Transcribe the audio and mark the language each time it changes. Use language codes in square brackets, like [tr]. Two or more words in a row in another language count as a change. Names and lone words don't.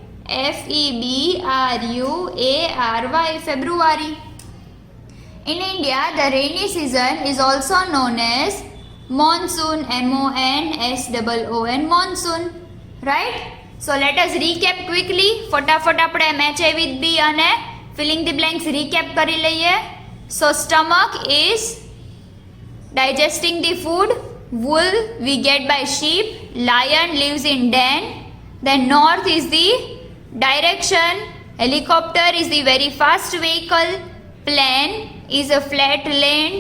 [en] FEBRUARY, February. In India, the rainy season is also known as monsoon, MONSOON, monsoon, right? So let us recap quickly. [gu] ફટાફટ આપણે [en] match A with B અને filling the blanks recap [gu] કરી લઈએ. [en] So stomach is digesting the food. Wool we get by sheep. Lion lives in den. Then north is the direction. Helicopter is the very fast vehicle. Plane is a flat land.